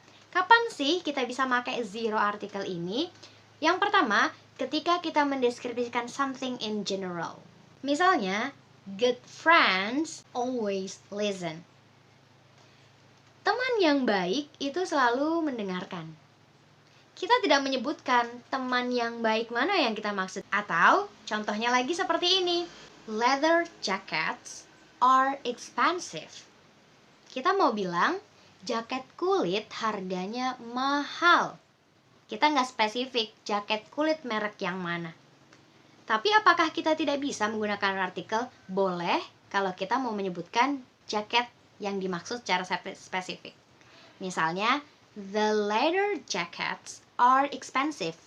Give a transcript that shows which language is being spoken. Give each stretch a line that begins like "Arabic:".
Indonesian: Kapan sih kita bisa pakai zero article ini? Yang pertama, ketika kita mendeskripsikan
English: something in general. Misalnya, good friends always listen.
Indonesian: Teman yang baik itu selalu mendengarkan. Kita tidak menyebutkan teman yang baik mana yang kita maksud. Atau, contohnya lagi seperti ini.
English: Leather jackets are expensive.
Indonesian: Kita mau bilang, jaket kulit harganya mahal. Kita nggak spesifik jaket kulit merek yang mana. Tapi apakah kita tidak bisa menggunakan artikel? Boleh kalau kita mau menyebutkan jaket yang dimaksud secara spesifik. Misalnya,
English: The leather jackets are expensive.